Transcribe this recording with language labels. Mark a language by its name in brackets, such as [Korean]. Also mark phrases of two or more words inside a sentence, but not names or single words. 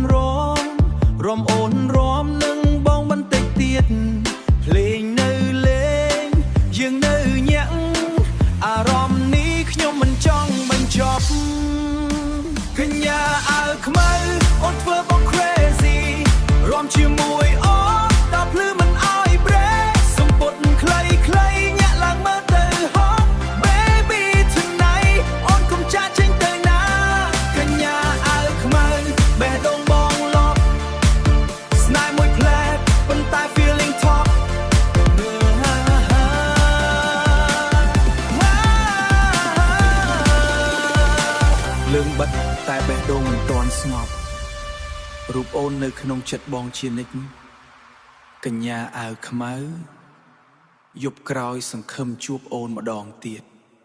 [Khmer] រំអូនរំនឹងបងបន្តិចទៀតភ្លេងនៅលេងយើងនៅញាក់អារម្មណ៍នេះខ្ញុំមិនច ង់បញ្ចប់កញ្ញាអើខ្មៅអូនធ្វើបង crazy រំជាមួយអូនដល់ភ្លឺមិនឲ្យ break សំពត់ខ្លីញាក់ឡើងមើលទៅហត់ [English] baby tonight [Khmer] អូនកុំចាក់ចេញទៅណាកញ្ញាអើខ្មៅបេះដូងបងឡប់ស្នេហ៍មួយផ្លែតប៉ុន្តែ [English] feeling top [Khmer] លើងបិទតែបេះដូងមិនទាន់ស្ងប់រូបអូននៅក្នុងចិត្តបងជានិច្ចកញ្ញាអាវខ្មៅយប់ក្រោយសង្ឃឹមជួបអូនម្ដងទៀត